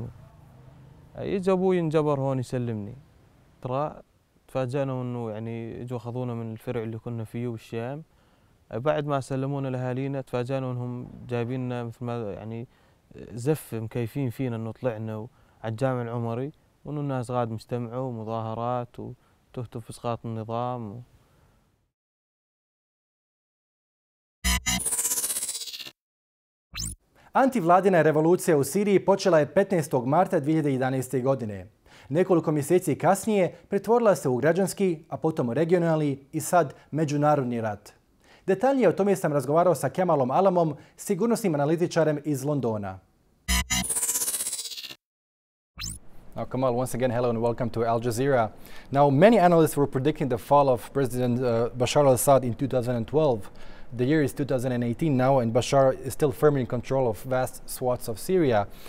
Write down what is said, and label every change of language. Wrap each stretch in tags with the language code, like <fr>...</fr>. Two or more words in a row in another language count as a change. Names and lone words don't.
<ar>يجي أبوي انجبر هون يسلمني. ترى تفاجأنا إنه يعني اجوا أخذونا من الفرع اللي كنا فيه بالشام. بعد ما سلمونا لأهالينا تفاجأنا إنهم جايبيننا مثل ما يعني زف مكيفين فينا إنه طلعنا على الجامع العمري وإنه الناس غاد مجتمعوا ومظاهرات وتهتف إسقاط النظام.</ar> <bs>Antivladina revolucija u Siriji počela je 15. marta 2011. godine. Nekoliko mjeseci kasnije pretvorila se u građanski, a potom regionalni i sad međunarodni rat. Detaljnije o tome sam razgovarao sa Kamalom Alamom, sigurnosnim analitičarem iz Londona.</bs> <en>Now, Kamal, once again, hello and welcome to Al Jazeera. Now, many analysts were predicting the fall of President Bashar al-Assad in 2012. The year is 2018 now, and Bashar is still firmly in control of vast swaths of Syria.</en>